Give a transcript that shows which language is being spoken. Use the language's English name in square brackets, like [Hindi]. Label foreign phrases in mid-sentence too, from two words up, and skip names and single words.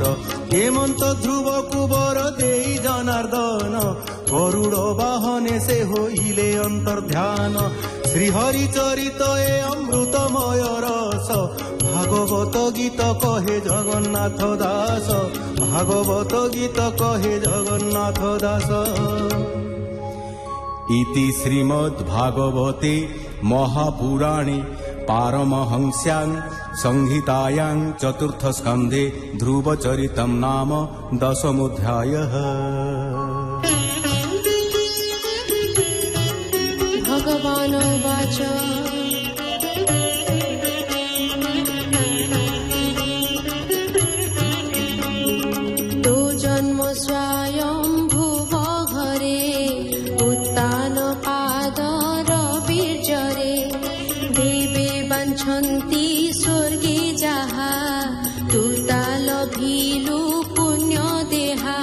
[Odia] ହେମନ୍ତ ଧ୍ରୁବ କୁ ବର ଦେଇ ଜନାର୍ଦ୍ଦନ ଗରୁଡ଼ ବାହନେ ସେ ହୋଇଲେ ଅନ୍ତର୍ଦ୍ଧାନ। ଶ୍ରୀହରି ଚରିତ ଏ ଅମୃତମୟ ରସ ଭାଗବତ ଗୀତ କହେ ଜଗନ୍ନାଥ ଦାସ। ଭାଗବତ ଗୀତ କହେ ଜଗନ୍ନାଥ ଦାସ। [Sanskrit] इति श्रीमद् भागवते महापुराणे पारमहंस्यां संहितायां चतुर्थ स्कन्धे ध्रुवचरितं नाम 10मोऽध्यायः। भगवान् उवाच [Odia] ତୋ ଜନ୍ମ ସ୍ୱୟଂ ଭୁବ ଘରେ ଉତ୍ତାନ ପାଦର ବୀର୍ଯ୍ୟରେ ଦେବେ ବାଞ୍ଛନ୍ତି ସ୍ୱର୍ଗେ ଯାହା ତୁତା ଲଭିଲୁ ପୁଣ୍ୟ ଦେହା।